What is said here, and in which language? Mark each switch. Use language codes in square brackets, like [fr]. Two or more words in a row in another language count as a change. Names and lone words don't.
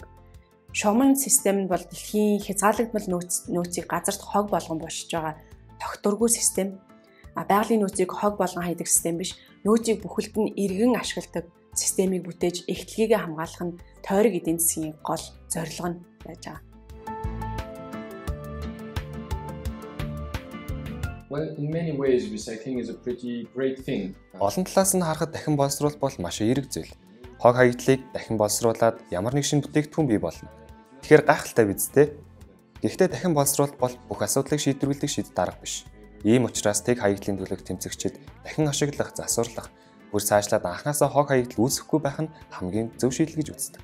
[mn] Шугамн систем нь бол дэлхийн хязгаарлагдмал нөөцийг газарт хог болгон бушиж байгаа тогтворгүй систем. Байгалийн нөөцийг хог болгон хайдаг систем биш, нөөцийг бүхэлд нь эргэн ашигладаг системийг бүтээж эхтлэгийг хамгаалах нь тойрог эдийн засгийн гол зорилго нь байж байгаа. [en] Well, in many ways recycling is a pretty great thing. [mn] Олон талаас нь харахад дахин боловсруулалт бол маш эерэг зүйл. Хог хаягдлыг дахин боловсруулад ямар нэг шинэ бүтээгдэхүүн бий болно. Тэгэхээр гайхалтай биз дээ. Гэхдээ дахин боловсруулалт бол бүх асуудлыг шийдвэрлэдэг шийдвэр дарга биш. Ийм учраас тэг хаягдлын төлөв тэмцэгчид дахин ашиглах, засварлах, бүр цаашлаад анхнаасаа хог хаягдал үүсэхгүй байх нь хамгийн зөв шийдэл гэж үздэг.